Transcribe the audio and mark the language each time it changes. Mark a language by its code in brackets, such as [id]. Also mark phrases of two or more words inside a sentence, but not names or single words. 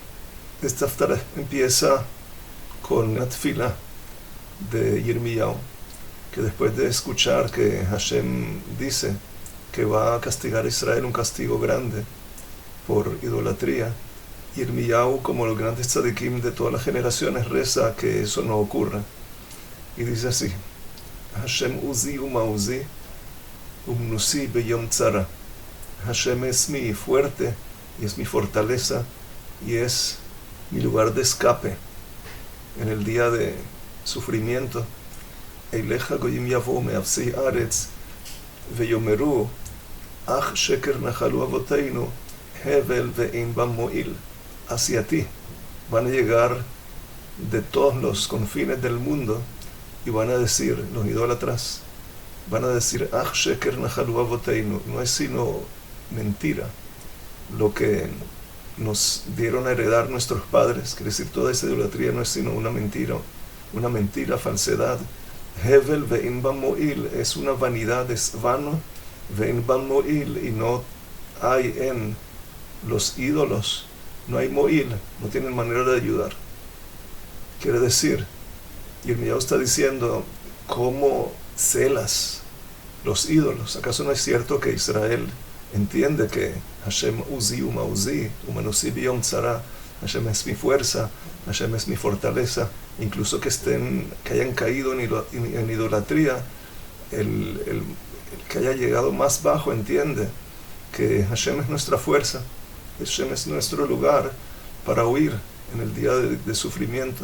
[es] Esta haftarah empieza con una tefila de Yirmiyahu, que después de escuchar que Hashem dice que va a castigar a Israel un castigo grande por idolatría, Yirmiyahu, como los grandes tzadikim de todas las generaciones, reza que eso no ocurra. Y dice así, [he] השם עוזי ומעוזי ומנוסי ביום צרה. [es] Hashem es mi fuerte y es mi fortaleza y es mi lugar de escape en el día de sufrimiento. [he] אליך גוים יבאו מאפסי ארץ ויאמרו אך שקר נחלו אבותינו הבל ואין בם מועיל. [es] Hacia ti van a llegar de todos los confines del mundo y van a decir, los idólatras van a decir, [he] אך שקר נחלו אבותינו, [es] no es sino mentira lo que nos dieron a heredar nuestros padres, quiere decir, toda esa idolatría no es sino una mentira, falsedad. [he] הבל ואין בם מועיל, [es] es una vanidad, es vano, [he] ואין בם מועיל, [es] y no hay en los ídolos, no hay mo'il, no tienen manera de ayudar. Quiere decir, Yirmiyahu está diciendo, ¿cómo celas los ídolos? ¿Acaso no es cierto que Israel entiende que [he] השם עוזי ומעוזי ומנוסי ביום צרה, [es] Hashem es mi fuerza, Hashem es mi fortaleza, incluso que hayan caído en idolatría, el que haya llegado más bajo entiende que Hashem es nuestra fuerza, Hashem es nuestro lugar para huir en el día de sufrimiento.